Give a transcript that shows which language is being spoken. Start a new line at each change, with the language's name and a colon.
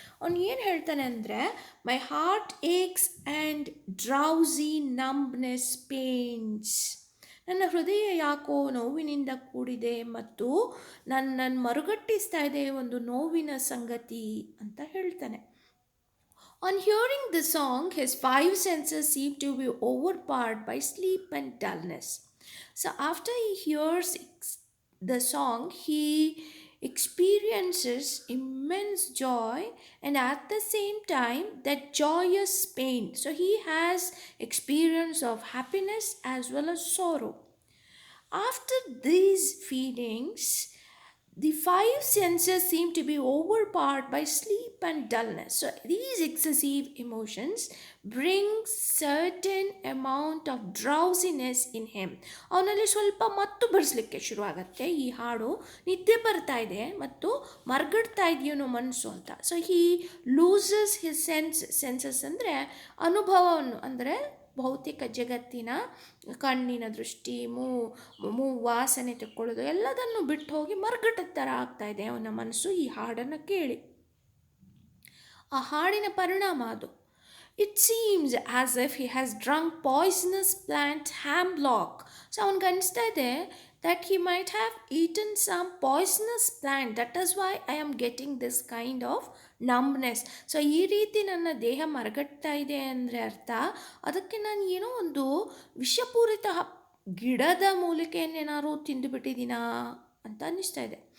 Kannada: ಅವನು ಏನು ಹೇಳ್ತಾನೆ ಅಂದರೆ,
English: My heart aches and drowsy numbness pains.
Kannada: ನನ್ನ ಹೃದಯ ಯಾಕೋ ನೋವಿನಿಂದ ಕೂಡಿದೆ ಮತ್ತು ನನ್ನನ್ನು ಮರುಗಟ್ಟಿಸ್ತಾ ಇದೆ ಒಂದು ನೋವಿನ ಸಂಗತಿ ಅಂತ ಹೇಳ್ತಾನೆ.
English: On hearing the song, his five senses seem to be overpowered by sleep and dullness. So after he hears the song, he experiences immense joy and at the same time that joyous pain. So he has experience of happiness as well as sorrow. After these feelings, the five senses seem to be overpowered by sleep and dullness. So these excessive emotions bring certain amount of drowsiness in him.
Kannada: ಅವನಲ್ಲಿ ಸ್ವಲ್ಪ ಮತ್ತು ಬರೆಸಲಿಕ್ಕೆ ಶುರುವಾಗತ್ತೆ. ಈ ಹಾಡು ನಿದ್ದೆ ಬರ್ತಾ ಇದೆ ಮತ್ತು ಮರ್ಗಡ್ತಾ ಇದೆಯೋ ಮನಸ್ಸು ಅಂತ. So
English: he loses his senses
Kannada: ಅಂದರೆ ಅನುಭವವನ್ನು, ಅಂದರೆ ಭೌತಿಕ ಜಗತ್ತಿನ ಕಣ್ಣಿನ ದೃಷ್ಟಿ, ವಾಸನೆ ತಕ್ಕೊಳ್ಳೋದು ಎಲ್ಲದನ್ನು ಬಿಟ್ಟು ಹೋಗಿ ಮರ್ಗಟ್ಟದ ಥರ ಆಗ್ತಾ ಇದೆ ಅವನ ಮನಸ್ಸು ಈ ಹಾಡನ್ನು ಕೇಳಿ. ಆ ಹಾಡಿನ ಪರಿಣಾಮ ಅದು.
English: It seems as if he has drunk poisonous plant hemlock. ಸೊ
Kannada: ಅವನಿಗೆ ಅನಿಸ್ತಾ ಇದೆ
English: that he might have eaten some poisonous plant. That is why I am getting this kind of numbness.
Kannada: So ಈ ರೀತಿ ನನ್ನ ದೇಹ ಮರಗಟ್ತಾ ಇದೆ ಅಂದರೆ ಅರ್ಥ ಅದಕ್ಕೆ ನಾನು ಏನೋ ಒಂದು ವಿಷಪೂರಿತ ಗಿಡದ ಮೂಲಿಕೆಯನ್ನೇನಾದ್ರು ತಿಂದುಬಿಟ್ಟಿದ್ದೀನಾ ಅಂತ ಅನ್ನಿಸ್ತಾ ಇದೆ.